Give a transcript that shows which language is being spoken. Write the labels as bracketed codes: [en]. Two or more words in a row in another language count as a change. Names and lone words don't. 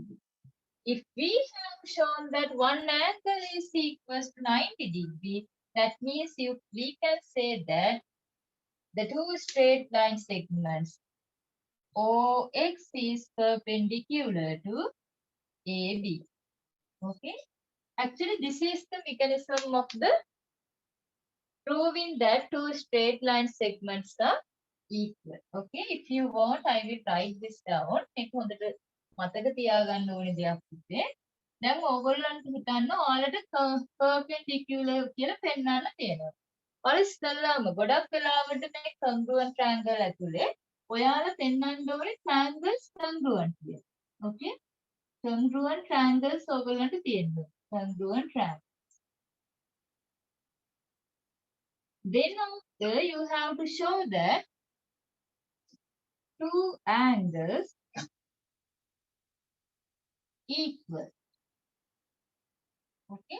[en] If we have shown that one angle is equals to 90 degrees, that means we can say that the two straight line segments OX is perpendicular to AB. Okay. Actually, this is the mechanism of the proving that two straight line segments are equal. Okay. If you want, I will write this down. [si] මතක තියාගන්න ඕනේ දෙයක් පුතේ. දැන් ඕගොල්ලන්ට හිතන්න ඔයාලට perpendicular කියලා පෙන්නන්න තියෙනවා. ඔයාලා ඉස්සෙල්ලාම ගොඩක් වෙලාවට මේ [en] congruent triangle [si] ඇතුලේ ඔයාලා පෙන්නන්න ඕනේ [en] triangles congruent [si] කියලා. Okay? [en] Congruent triangles [si] ඕගොල්ලන්ට තියෙනවා. [en] Congruent triangles. Then after you have to show that two angles equal. Okay.